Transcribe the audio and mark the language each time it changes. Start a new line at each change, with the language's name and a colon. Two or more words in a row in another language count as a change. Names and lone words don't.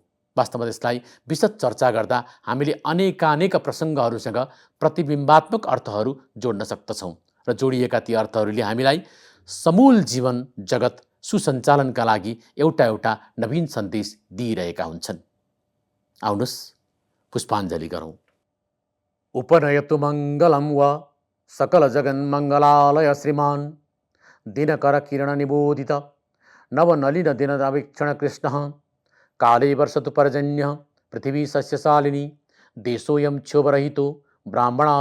Nepali: वास्तवमा त्यसलाई विशद चर्चा गर्दा हामीले अनेकानेक प्रसङ्गहरूसँग प्रतिबिम्बात्मक अर्थहरू जोड्न सक्दछौँ र जोडिएका ती अर्थहरूले हामीलाई समूल जीवन जगत सुसञ्चालनका लागि एउटा एउटा नवीन सन्देश दिइरहेका हुन्छन्। आउनुहोस् पुष्पाञ्जली गरौँ।
Sanskrit: उपनयतु मङ्गलं व सकल जगन्मङ्गलालय श्रीमान् दिनकर किरण निबोधित नवनलिन दिनदावीक्षण कृष्णः काले वर्षतु पर्जन्यः पृथिवी सस्यशालिनी देशोऽयं क्षोभरहितो ब्राह्मणाः